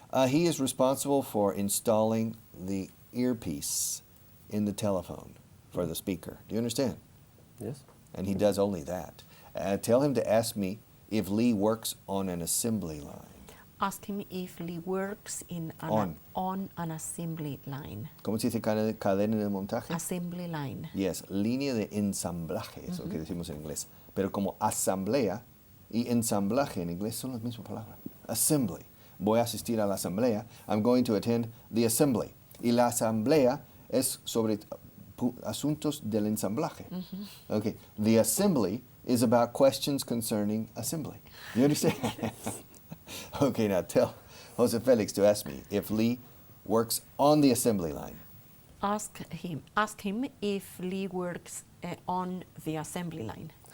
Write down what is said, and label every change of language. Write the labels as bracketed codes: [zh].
[en] He is responsible for installing the earpiece in the telephone for the speaker. Do you understand? Yes. And he does only that. Tell him to ask me if Lee works on an assembly line. Ask him if Lee works on an assembly line. [es] ¿Cómo se dice cadena de montaje? [en] Assembly line. [es] Yes, línea de ensamblaje, es lo que decimos en inglés. Pero como asamblea y ensamblaje en inglés son las mismas palabras. [en] Assembly. [es] Voy a asistir a la asamblea. [en] I'm going to attend the assembly. [es] Y la asamblea es sobre asuntos del ensamblaje. [en] Okay. The assembly is about questions concerning assembly. You understand? Okay, now tell Jose Felix to ask me if Lee works on the assembly line. Ask him if Lee works on the assembly line.